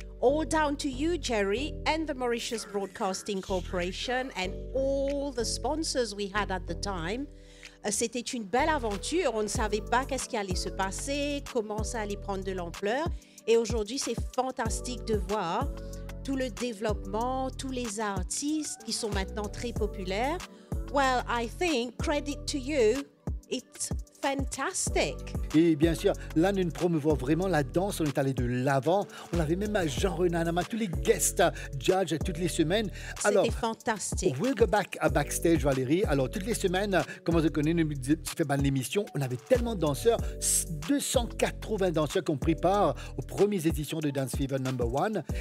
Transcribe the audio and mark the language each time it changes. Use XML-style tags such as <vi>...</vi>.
<en>All down to you, Jerry, and the Mauritius Broadcasting Corporation, and all the sponsors we had at the time.</en> <fr>C'était une belle aventure. On ne savait pas qu'est-ce qui allait se passer, comment ça allait prendre de l'ampleur. Et aujourd'hui, c'est fantastique de voir tout le développement, tous les artistes qui sont maintenant très populaires.</fr> <en>Well, I think, credit to you, it's fantastic.</en> <fr>Et bien sûr, là, nous promouvons vraiment la danse. On est allé de l'avant. On avait même Jean-René Nama, tous les guest judges toutes les semaines. C'était fantastique.</fr> <en>We'll go back à backstage, Valérie.</en> <fr>Alors, toutes les semaines, comme on se connaît, tu fais mal l'émission, on avait tellement de danseurs, 280 danseurs qui ont pris part aux premières éditions de Dance Fever #1.</fr>